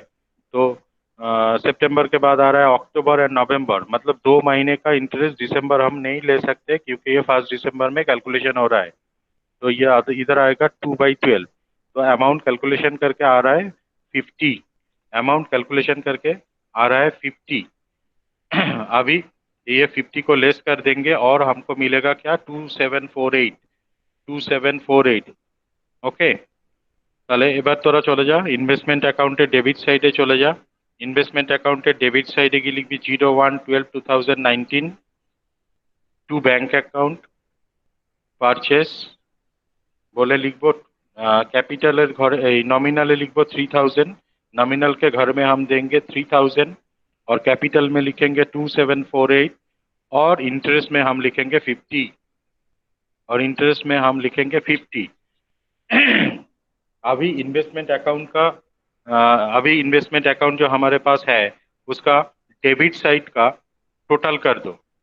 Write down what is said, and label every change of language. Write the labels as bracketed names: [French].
[Hindi] तो सितंबर के बाद आ रहा है अक्टूबर एंड नवंबर, मतलब 2 महीने का इंटरेस्ट दिसंबर हम नहीं ले सकते, क्योंकि ये 1 दिसंबर में कैलकुलेशन हो रहा है। तो ये इधर आएगा 2/12। तो अमाउंट कैलकुलेशन करके आ रहा है 50, अमाउंट कैलकुलेशन करके आ रहा है 50। अभी ये 50 को लेस कर देंगे और हमको मिलेगा क्या, 2748। [Bangla] ওকে, তাহলে এবার তোরা চলে যা ইনভেস্টমেন্ট অ্যাকাউন্টে ডেবিট সাইডে চলে যা। ইনভেস্টমেন্ট অ্যাকাউন্টে ডেবিট সাইডে গিয়ে লিখবি 01/12/2019 টু ব্যাংক অ্যাকাউন্ট পারচেস बोले लिखबो। कैपिटल घर नॉमिनल लिखबो 3000, [Hindi] नॉमिनल के घर में हम देंगे 3000 और कैपिटल में लिखेंगे 2748 और इंटरेस्ट में हम लिखेंगे 50 और इंटरेस्ट में हम लिखेंगे 50। अभी इन्वेस्टमेंट अकाउंट का अभी इन्वेस्टमेंट अकाउंट जो हमारे पास है उसका डेबिट साइड का टोटल कर दो।